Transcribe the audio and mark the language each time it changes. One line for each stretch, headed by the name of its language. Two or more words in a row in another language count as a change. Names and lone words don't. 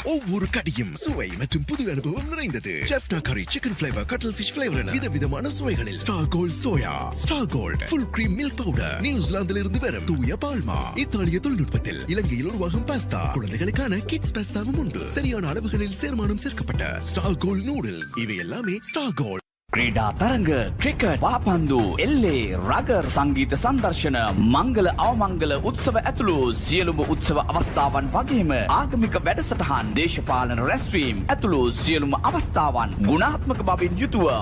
Tamil: ஒவ்வொரு கடியும் சுவை மற்றும் புது அனுபவம் நிறைந்தது. ஜெஃப்னா கரி,
English: chicken flavour, cuttle fish flavour
Tamil: என விதவிதமான சுவைகளில் ஸ்டார் கோல்ட் சோயா, ஸ்டார் கோல்ட்
English: full cream milk powder,
Tamil: நியூசிலாந்திலிருந்து வரும் தூய பால்மா, இத்தாலிய தொழில்நுட்பத்தில் இலங்கையில் உருவாகும் பாஸ்தா, குழந்தைகளுக்கான கிட்ஸ் பாஸ்தாவும் உண்டு. சரியான அளவுகளில் சேர்மானம் சேர்க்கப்பட்ட ஸ்டார் கோல்ட் நூடுல்ஸ். இவை எல்லாமே ஸ்டார் கோல்ட்.
Sinhala: ක්‍රීඩා තරඟ ක්‍රිකට් පාපන්දු එල්ලේ රගර් සංගීත සංදර්ශන මංගල අවමංගල උත්සව ඇතුළු සියලුම උත්සව අවස්ථාවන් වගේම ආගමික වැඩසටහන් දේශපාලන රැස්වීම් ඇතුළු සියලුම අවස්ථාවන් ගුණාත්මක බවින් යුතුව